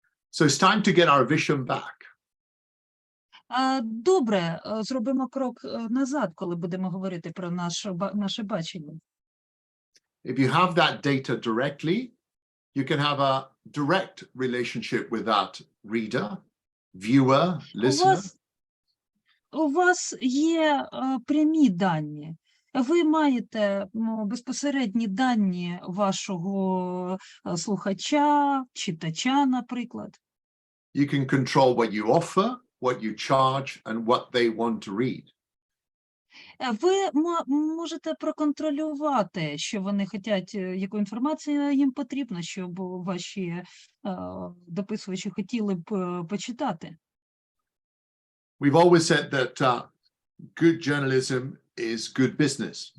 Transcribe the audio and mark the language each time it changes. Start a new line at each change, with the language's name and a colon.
English: So it's time to get our vision back.
Ukrainian: Добре, зробимо крок назад, коли будемо говорити про наше бачення.
English: If you have that data directly, you can have a direct relationship with that reader, viewer, listener.
Ukrainian: У вас є прямі дані. Ви маєте безпосередні дані вашого слухача, читача, наприклад.
English: You can control what you offer, what you charge, and what they want to read.
Ukrainian: Ви можете проконтролювати, що вони хочуть, яку інформацію їм потрібно, щоб ваші дописувачі хотіли б почитати.
English: We've always said that good journalism is good business.